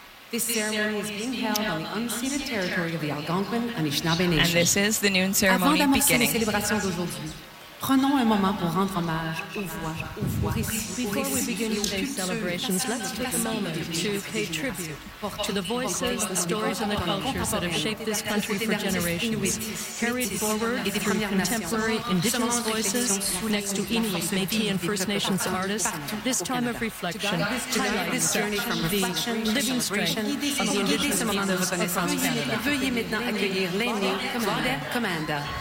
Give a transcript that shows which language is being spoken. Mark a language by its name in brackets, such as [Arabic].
[English] This ceremony is being held on the unceded territory of the Algonquin Anishinaabe Nation. And this is the noon ceremony beginning. [French] Prenons un moment pour rendre hommage aux voix, aux voix. [English] Before we begin today's celebrations, let's take a moment to pay tribute to the voices, the stories, and the cultures that have shaped this country for generations. We've carried forward through contemporary indigenous voices next to Inuit, Métis, and First Nations artists. This time of reflection, this journey from reflection, living strength of the indigenous people across Canada. [French] Veuillez maintenant accueillir l'aîné, Claudette Commanda.